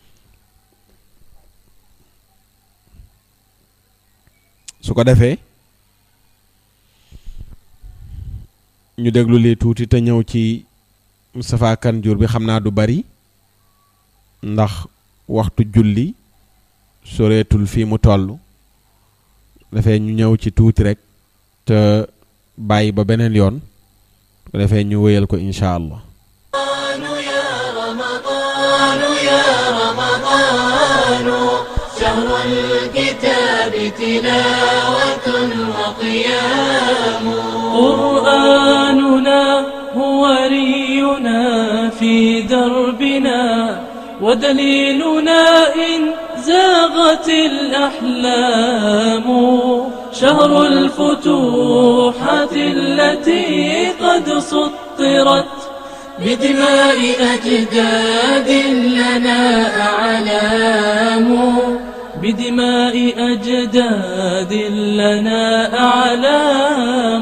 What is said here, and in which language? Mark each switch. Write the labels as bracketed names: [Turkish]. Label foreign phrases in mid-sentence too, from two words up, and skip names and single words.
[Wolof] su ko defee ñu déglu lii tuuti te ñëw ci Moustapha Kane Diour bi xam naa du bari ndax waxtu julli soreetul fii mu toll dafay ñu ñëw ci tuuti rek te bàyyi ba beneen yoon ko defee ñu wéyal ko [Arabic] إن شاء الله. شهر الكتاب تلاوة وقيام قرآننا هو رينا في دربنا ودليلنا إن زاغت الأحلام شهر الفتوحات التي قد سطرت بدماء أجداد لنا أعلام بدماء أجداد لنا أعلام.